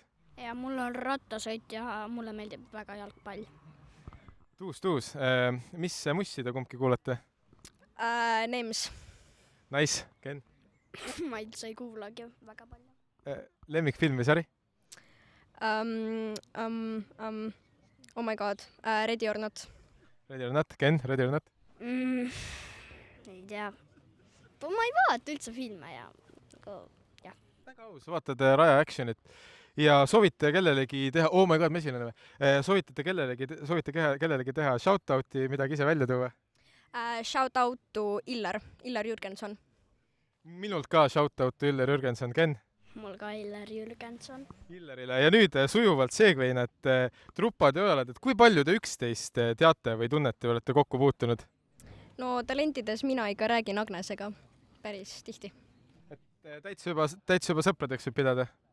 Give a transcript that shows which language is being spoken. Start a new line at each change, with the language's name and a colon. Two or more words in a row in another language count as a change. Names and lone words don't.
Estonian: Ja mul on rattasõit ja mulle meeldib väga jalgpall. Tuus. Mis mussi te kumbki kuulate? Nems. Nice. Ken? Ma üldse ei kuulagi väga palju. Lemmikfilm või sari?
English: Oh my god, Ready or Not. Ready or not? Ken, ready or not?
Estonian: Ei tea. Ma ei vaata üldse filme ja nagu Väga aus, vaatad Raja Actionit ja soovite kellelegi teha,
English: oh my god,
Estonian: mesilane või? Soovitate kellelegi teha shout-out'i, midagi ise välja tuua?
English: Shout out to Illar Jürgenson.
Estonian: Minult ka
English: shout-out to
Estonian: Illar Jürgenson, Ken? mul ka Illar Jürgenson. Illarile ja nüüd sujuvalt seegvein, et Trupad ja Ojalad, et kui palju te üksteist teate või tunnete või olete kokku puutunud? No talentides mina ikka räägin Agnesega päris tihti. Täitsa juba sõpradeks võib pidada?